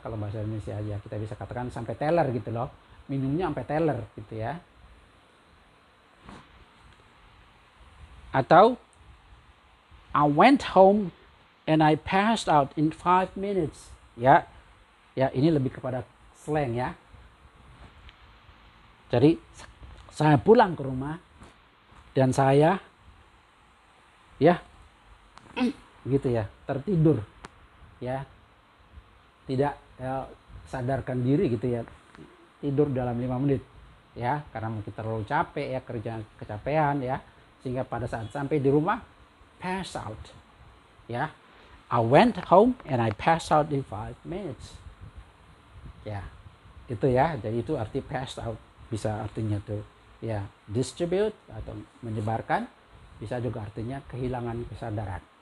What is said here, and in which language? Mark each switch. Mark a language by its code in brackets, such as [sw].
[id] Kalau bahasa Indonesia ya kita bisa katakan sampai teler gitu loh. Minumnya sampai teler gitu ya. [en] Atau I went home and I passed out in 5 minutes. [id] Ya. Ya, ini lebih kepada slang ya. Jadi saya pulang ke rumah dan saya ya gitu ya, tertidur ya. Tidak sadarkan diri gitu ya. Tidur dalam 5 menit ya, karena mungkin terlalu capek ya, kerja kecapean ya, sehingga pada saat sampai di rumah pass out ya. [en] I went home and I passed out in 5 minutes. [id] Ya, itu ya. Jadi itu arti pass out. Bisa artinya tuh ya distribute atau menyebarkan, bisa juga artinya kehilangan kesadaran.